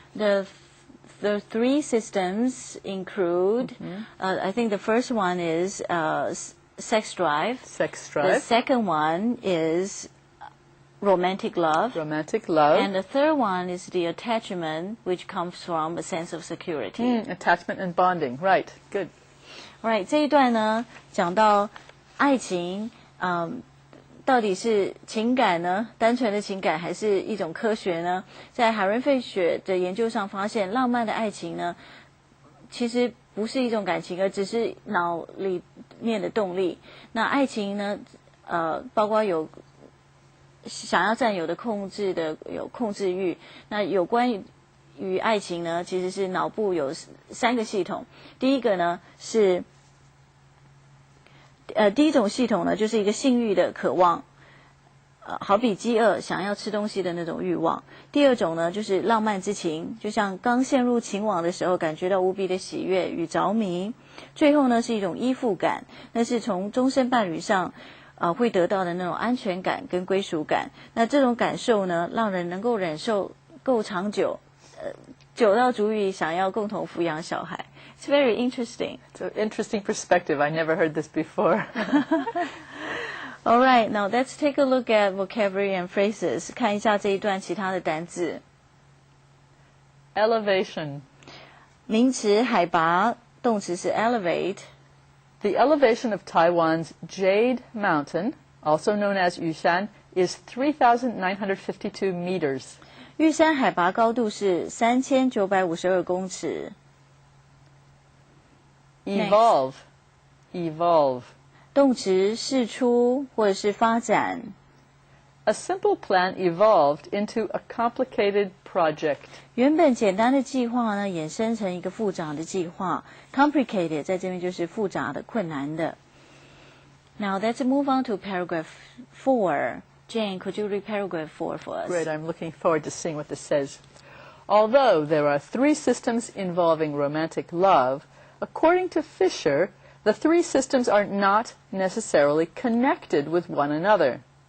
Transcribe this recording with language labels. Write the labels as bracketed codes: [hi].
[en] The 3 systems include, I think the first one is sex drive. Sex drive. The second one is romantic love. Romantic love. And the third one is the attachment, which comes from a sense of security. Attachment and bonding. Right. Good. Right. [zh] 这一段呢，讲到爱情，到底是情感呢？单纯的情感还是一种科学呢？在海伦费雪的研究上发现，浪漫的爱情呢，其实不是一种感情，而只是脑里面的动力。那爱情呢，包括有想要占有的有控制欲。那有关于爱情呢，其实是脑部有3个系统。第一个呢是第一种系统呢就是一个性欲的渴望，好比饥饿想要吃东西的那种欲望。第二种呢就是浪漫之情，就像刚陷入情网的时候感觉到无比的喜悦与着迷。最后呢是一种依附感，那是从终身伴侣上会得到的那种安全感跟归属感。那这种感受呢让人能够忍受够长久，久到足以想要共同抚养小孩。 [en] It's very interesting. It's an interesting perspective. I never heard this before. All right, now let's take a look at vocabulary and phrases. [zh] 看一下这一段其他的单字。 [en] Elevation. [zh] 名词海拔，动词是 elevate. [en] The elevation of Taiwan's Jade Mountain, also known as Yushan, is 3,952 meters. [zh] 玉山海拔高度是3952公尺。 [en] Evolve. Evolve. [zh] 动词释出或者是发展。 [en] A simple plan evolved into a complicated project. [zh] 原本简单的计划呢，衍生成一个复杂的计划。 Complicated 在这边就是复杂的、困难的。 [en] Now let's move on to paragraph 4. Jane, could you read paragraph 4 for us? Great, I'm looking forward to seeing what this says. Although there are 3 systems involving romantic love, according to Fisher, the 3 systems are not necessarily connected with one another.